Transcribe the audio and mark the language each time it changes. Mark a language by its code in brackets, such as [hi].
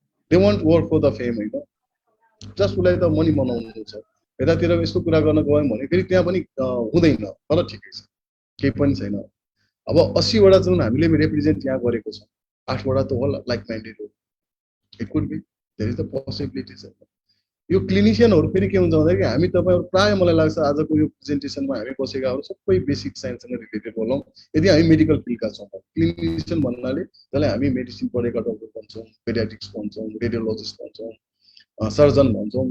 [en] they want work for the fame [ne] होइन, [en] just [ne] उसलाई त मनी बनाउनु छ। यतातिर यस्तो कुरा गर्न गयौँ भने फेरि त्यहाँ पनि हुँदैन, तर ठिकै छ, केही पनि छैन। अब 80वटा जुन हामीले रिप्रेजेन्ट यहाँ गरेको छौँ, 8वटा त होला लाइक माइन्डेड हो। [en] It could be, there is the possibilities. [ne] यो क्लिनिसियनहरू फेरि के हुन्छ भन्दाखेरि हामी तपाईँहरू प्रायः मलाई लाग्छ आजको यो प्रेजेन्टेसनमा हामी बसेकाहरू सबै बेसिक साइन्ससँग रिलेटेड होलौँ यदि हामी मेडिकल फिल्डका छौँ। क्लिनिसियन भन्नाले जसलाई हामी मेडिसिन पढेका डक्टर भन्छौँ, पेडियाट्रिक्स भन्छौँ, रेडियोलोजिस्ट भन्छौँ, सर्जन भन्छौँ।